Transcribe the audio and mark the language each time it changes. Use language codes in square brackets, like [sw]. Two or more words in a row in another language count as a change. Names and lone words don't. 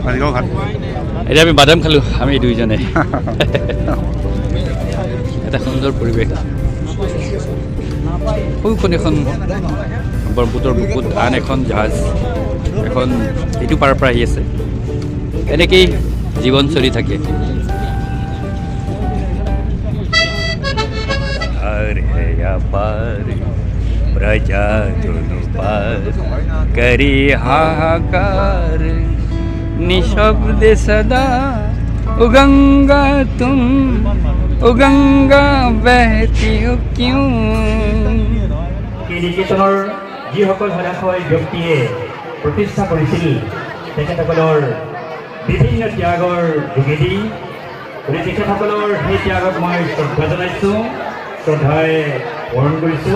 [as] এতিয়া আমি বাদাম খালোঁ আমি দুইজনে। এটা সুন্দৰ পৰিৱেশ। সৌখন এখন ব্ৰহ্মপুত্ৰৰ বুকুত আন এখন জাহাজ এখন এইটো পাৰৰ পৰা আহি আছে। এনেকেই জীৱন চলি থাকে। [hi] प्रजा दोनों पार करी हाहाकार निशब्द सदा ओ गंगा तुम ओ गंगा बहती हो क्यों। [as] নিকেতনৰ যিসকল হদাশয় ব্যক্তিয়ে প্ৰতিষ্ঠা কৰিছিল তেখেতসকলৰ বিভিন্ন ত্যাগৰ যোগেদি তেখেতসকলৰ সেই ত্যাগক মই শ্ৰদ্ধা জনাইছোঁ, শ্ৰদ্ধাৰে বৰণ কৰিছোঁ।